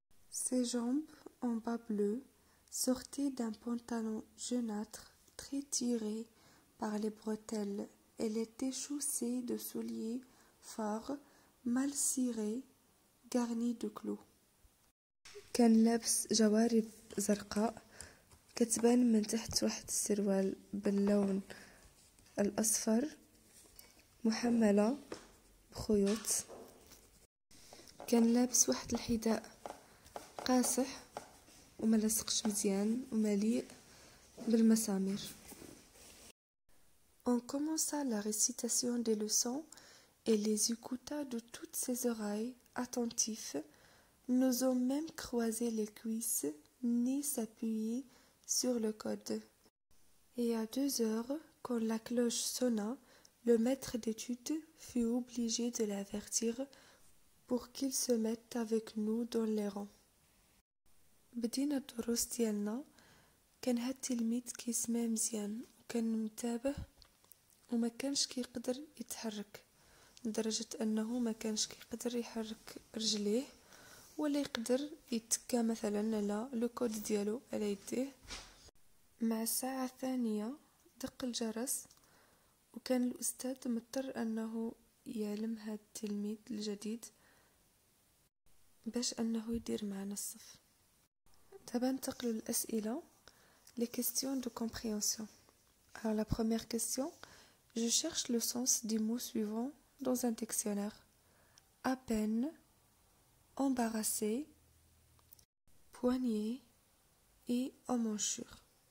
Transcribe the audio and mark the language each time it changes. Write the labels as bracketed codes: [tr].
[fr] Ses jambes en bas bleu sortaient d'un pantalon jaunâtre très tiré par les bretelles. Elle était chaussée de souliers forts mal cirés garnis de clous. [ar] كان لابس جوارب زرقاء كتبان من تحت واحد السروال باللون الأصفر محملة بخيوط. كان لابس واحد الحذاء قاصح وملصقش مزيان ومليء بالمسامير. [fr] On commença la récitation des leçons et les écouta de toutes ses oreilles attentifs, n'osant même croiser les cuisses ni s'appuyer sur le code. Et à 2 heures, quand la cloche sonna, le maître d'études fut obligé de l'avertir pour qu'il se mette avec nous dans les rangs. [ar] بدينا الدروس ديالنا. كان هاد التلميذ كيسمع مزيان وكان متابه وما كانش كيقدر يتحرك لدرجة انه ما كانش كيقدر يحرك رجليه ولا يقدر يتكى مثلا على لو كود ديالو على يديه. مع الساعة الثانية دق الجرس وكان الأستاذ مضطر أنه يعلم هاد التلميذ الجديد باش أنه يدير معنا الصف. دابا ننتقلوا للأسئلة. [fr] Les questions de compréhension. Alors la première question, je cherche le sens des mots suivants dans un dictionnaire. À peine, embarrassé, poignée et emmanchure.